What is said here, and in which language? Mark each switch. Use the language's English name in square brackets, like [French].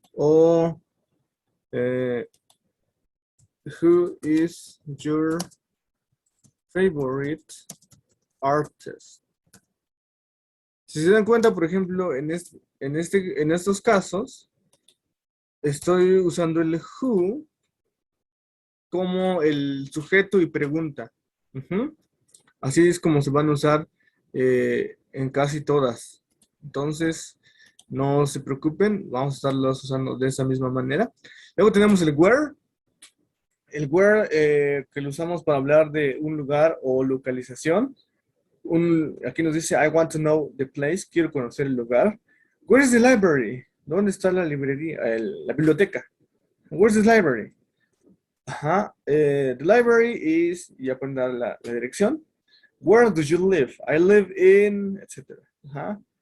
[English] O who is your favorite artist? [Spanish] Si se dan cuenta, por ejemplo, en estos casos, estoy usando el who como el sujeto y pregunta. Ujú. Así es como se van a usar en casi todas. Entonces, no se preocupen, vamos a estarlos usando de esa misma manera. Luego tenemos el where. El where que lo usamos para hablar de un lugar o localización. Aquí nos dice, [English] I want to know the place. [Spanish] Quiero conocer el lugar. [English] Where is the library? [Spanish] ¿Dónde está la librería? La biblioteca. [English] Where's the library? Ajá. The library is, [Spanish] ya pueden dar la dirección. [English] Where do you live? I live in, etc. Ajá.